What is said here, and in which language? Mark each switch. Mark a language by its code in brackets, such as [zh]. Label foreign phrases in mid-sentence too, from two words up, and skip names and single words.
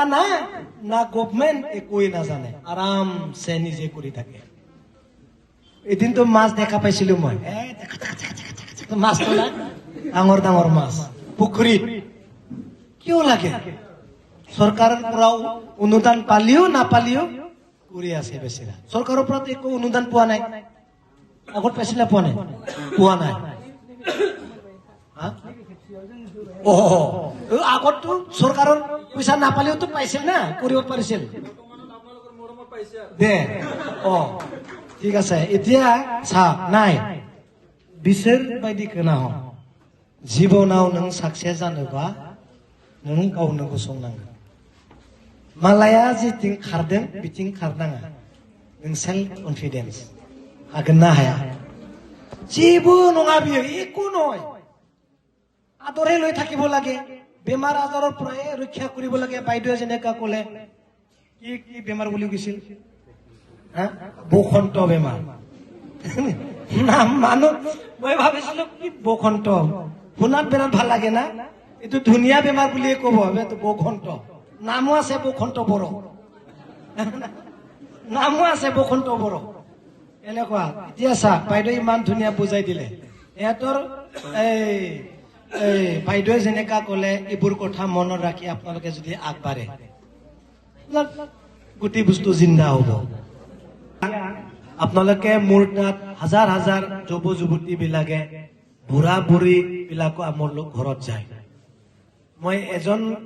[as] না না গভমেন্ট একোৱে নাজানে আৰামছে নিজে কৰি থাকে এদিনতো মাছ দেখা পাইছিলো মই মাছ ডাঙৰ ডাঙৰ মাছ পুখুৰীত কিয় লাগে চৰকাৰৰ পৰাও অনুদান পালিও নাপালিও কৰি আছে বেছিৰা চৰকাৰৰ পৰা একো অনুদান পোৱা নাই আগত পাইছিলা পোৱা নাই আগততো চৰকাৰৰ পইচা নাপালেওতো পাইছিল না কৰিব পাৰিছিল দে ঠিক আছে এতিয়া চাওক নাই [brx] बिसोर बायदि खोनाहर जिबनाव नों साक्सेस जानोबा नों गावनो गसंनांगोन मालाया जेथिं खारदों बिथिं खारनाङा नों सेल्फ कन्फिडेन्स हागोन ना हाया जेबो नङा बियो [as] एकো নহয় আদৰে লৈ থাকিব লাগে বেমাৰ আজাৰৰ পৰা ৰক্ষা কৰিব লাগে বাইদেউ যেনেকা ক'লে কি কি বেমাৰ বুলি কৈছিল বসন্ত বেমাৰ নাম মানুহ মই ভাবিছিলো কি বসন্ত শুনাত বিৰাট ভাল লাগে না এইটো ধুনীয়া বেমাৰ বুলিয়ে ক'ব এইটো বসন্ত নামো আছে বসন্ত বড় নামো আছে বসন্ত বড় এনেকুৱা এতিয়া চা বাইদেউ ইমান ধুনীয়া বুজাই দিলে ইহঁতৰ এই বাইদেউ যেনেকা ক'লে এইবোৰ কথা মনত ৰাখি আপোনালোকে যদি আগবাঢ়ে গোটেই বস্তু জিন্দা হ'ব আপোনালোকে মোৰ তাত হাজাৰ হাজাৰ যুৱ যুৱতী বিলাকে বুঢ়া বুঢ়ী বিলাকো আমাৰ ঘৰত যায় মই এজন